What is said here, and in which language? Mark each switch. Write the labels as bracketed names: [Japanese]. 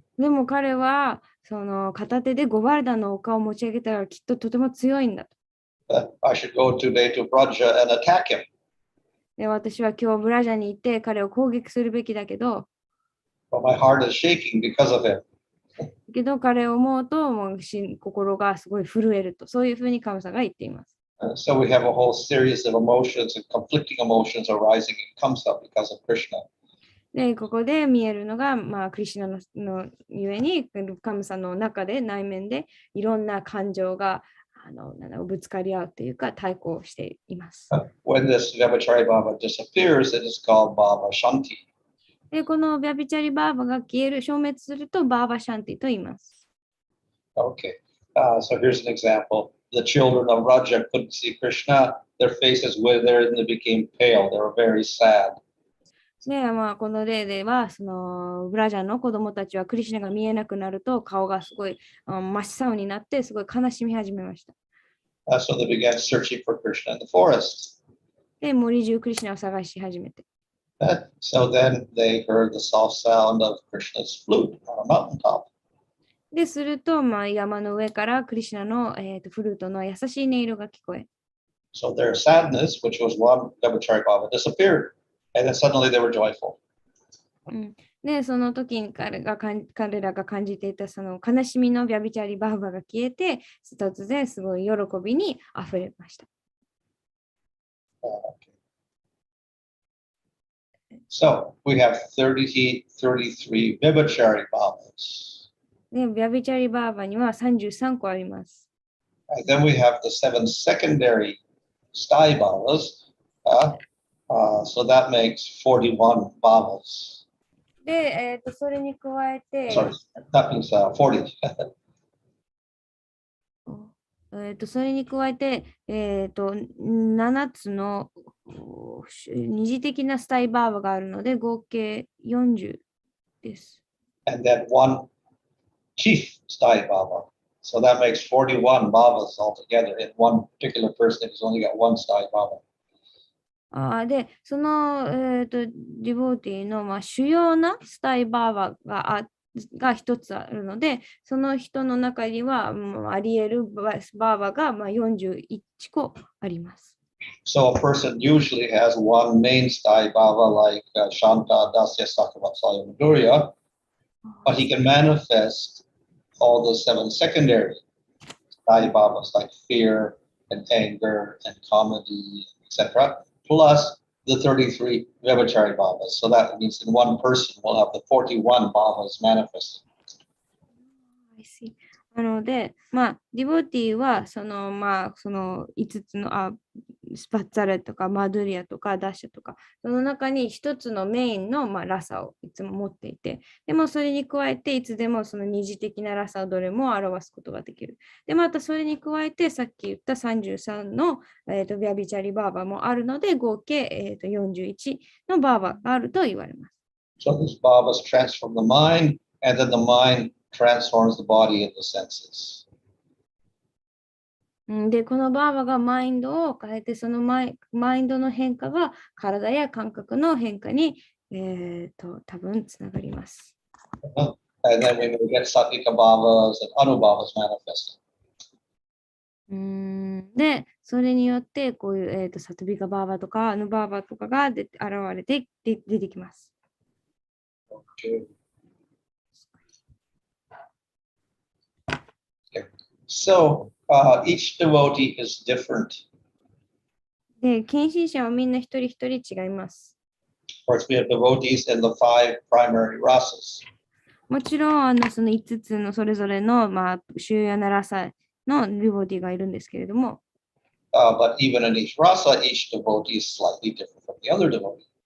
[Japanese] でも彼はその片手でゴバルダの丘を持ち上げたらきっととても強いんだと。 [English] I should go today to Braja and attack him. [Japanese] で、私は今日ブラジャに行って彼を攻撃するべきだけど、 [English] But my heart is shaking because of him. [Japanese] けど彼を思うと心がすごい震えると、そういうふうに神様が言っています。 [English] So we have a whole series of emotions and conflicting emotions arising in Kamsa because of Krishna. [Japanese] で、ここで見えるのが、クリシュナのゆえに、神様の中で、内面でいろんな感情がぶつかり合うというか、対抗しています。 [English] When this Vyabhachari Bhava disappears, it is called Bhava Shanti. [Japanese] で、このヴィアビチャリバーバが消滅すると、バーバシャンティと言います。 [English] Okay, so here's an example. The children of Raja couldn't see Krishna. Their faces withered and they became pale. They were very sad. [Japanese] で、この例では、そのブラジャーの子供たちはクリシュナが見えなくなると顔がすごい真っ青になってすごい悲しみ始めました。 [English] So they began searching for Krishna in the forest. [Japanese] で、森中クリシュナを探し始めて。 [English] So then they heard the soft sound of Krishna's flute on a mountaintop. [Japanese] で、すると、山の上からクリシュナの、フルートの優しい音色が聞こえ。 [English] So their sadness, which was one Vyabhachari Bhava, disappeared. And then suddenly they were joyful. [Japanese] で、その時に彼らが感じていたその悲しみのヴィアビチャリバーバが消えて、突然すごい喜びにあふれました。 [English] So we have 33 Vyabhachari Bhavas. [Japanese] で、ヴィアビチャリバーバには33個あります。 [English] And then we have the 7 secondary sthai bhavas. So that makes 41 bhavas. [Japanese] で、それに加えて、 [English] Sorry, that means 40. [Japanese] それに加えて、7つの二次的なスタイバーバがあるので、合計40です。 [English] and then one chief Sai Baba. So that makes 41 Babas altogether in one particular person who's only got one Sai Baba. [Japanese] で、その、ディボーティーの、主要なスタイバーバが一つあるので、その人の中には、あり得るバーバが、41個あります。 [English] So a person usually has one main Sai Baba like Shanta Dasya Sakavatsaya Madhurya, but he can manifest all the 7 secondary Sai Babas like fear and anger and comedy, etc., plus the 33 Vyabhachari Babas. So that means in one person we'll have the 41 Babas manifested. I see. [Japanese] なので、ディボティはその5つのスパッツァレとかマドゥリアとかダッシュとか、その中に一つのメインの、ラサをいつも持っていて、でもそれに加えていつでもその二次的なラサをどれも表すことができる。で、またそれに加えてさっき言った33の、ビャビチャリバーバもあるので、合計、41のバーバがあると言われます。 [English] So these Babas transform the mind, and then the mind transforms the body and the senses. [Japanese] で、このバーバがマインドを変えて、そのマインドの変化が体や感覚の変化に、多分つながります。 [English] And then we will get Satvika Babas and Anubhavas manifesting. [Japanese] で、それによって、こういう、サトビカバーバとかアヌバーバとかが現れて出てきます。 [English] Okay. So each devotee is different. [Japanese] で、献身者はみんな一人一人違います。 [English] Of course, we have devotees in the 5 primary rasas. [Japanese] もちろん、その5つのそれぞれの、主要なラサのデボティがいるんですけれども、 [English] But even in each rasa, each devotee is slightly different from the other devotee.